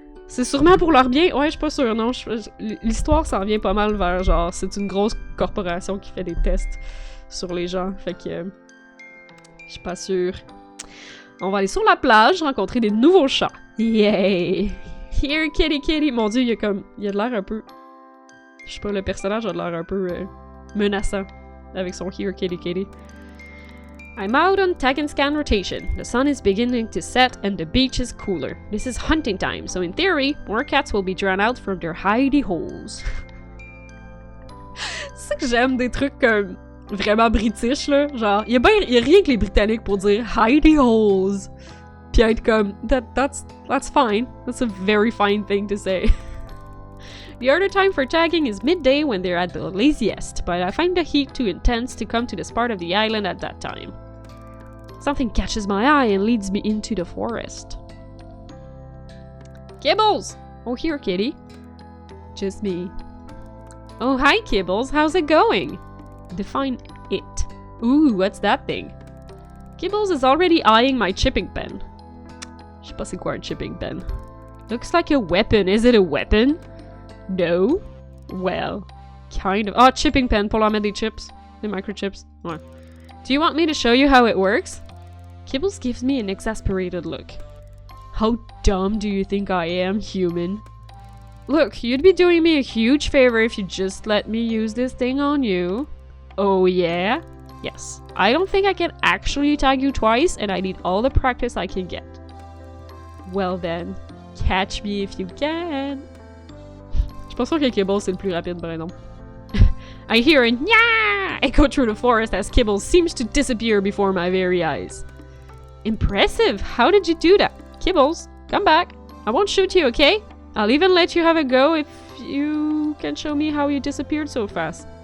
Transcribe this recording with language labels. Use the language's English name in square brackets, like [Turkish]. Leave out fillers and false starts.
[French] C'est sûrement pour leur bien. Ouais, je suis pas sûre, non. L'histoire s'en vient pas mal vers, genre, c'est une grosse corporation qui fait des tests sur les gens. Fait que... je suis pas sûre. On va aller sur la plage, rencontrer des nouveaux chats. Yay! [English] Here, kitty, kitty! [French] Mon dieu, il a de l'air un peu... Je sais pas, le personnage a de l'air un peu menaçant avec son Here, kitty, kitty. [English] I'm out on tag and scan rotation. The sun is beginning to set and the beach is cooler. This is hunting time, so in theory, more cats will be drawn out from their hidey holes. [French] C'est ça que j'aime des trucs comme vraiment british, là. Genre, y a rien que les Britanniques pour dire [English] hidey holes. [French] Puis être comme, [English] that's fine. That's a very fine thing to say. The other time for tagging is midday when they're at the laziest, but I find the heat too intense to come to this part of the island at that time. Something catches my eye and leads me into the forest. Kibbles! Oh, here, kitty. Just me. Oh, hi, Kibbles. How's it going? Define it. Ooh, what's that thing? Kibbles is already eyeing my chipping pen. [French] Je sais pas c'est quoi un chipping pen. [English] Looks like a weapon. Is it a weapon? No? Well, kind of. [French] Oh, chipping pen pour leur mettre des chips. Des microchips. Ouais. [English] Do you want me to show you how it works? Kibbles gives me an exasperated look. How dumb do you think I am, human? Look, you'd be doing me a huge favor if you just let me use this thing on you. Oh yeah? Yes. I don't think I can actually tag you twice, and I need all the practice I can get. Well then, catch me if you can. [French] Je pense que Kibbles c'est le plus rapide, par exemple. [English] I hear a nya echo through the forest as Kibbles seems to disappear before my very eyes. Impressive! How did you do that? Kibbles, come back. I won't shoot you, okay? I'll even let you have a go if you can show me how you disappeared so fast.